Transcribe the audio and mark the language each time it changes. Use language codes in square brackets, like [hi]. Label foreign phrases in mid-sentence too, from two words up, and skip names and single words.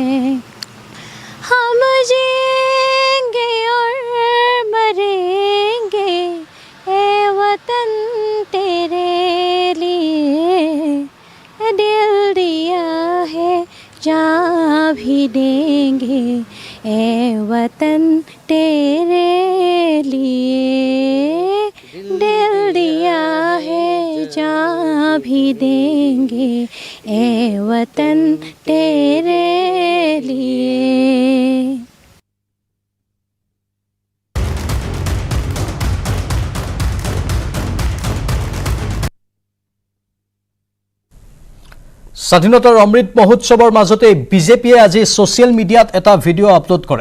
[hi] हम जिएंगे और मरेंगे ए वतन तेरे लिए, दिल दिया है जान भी देंगे ए वतन तेरे लिए, दिल दिया है जान भी देंगे ए वतन तेरे लिए। [as] স্বাধীনতাৰ অমৃত মহোৎসৱৰ মাজতে বিজেপিয়ে আজি ছ'চিয়েল মিডিয়াত এটা ভিডিঅ' আপলোড কৰে।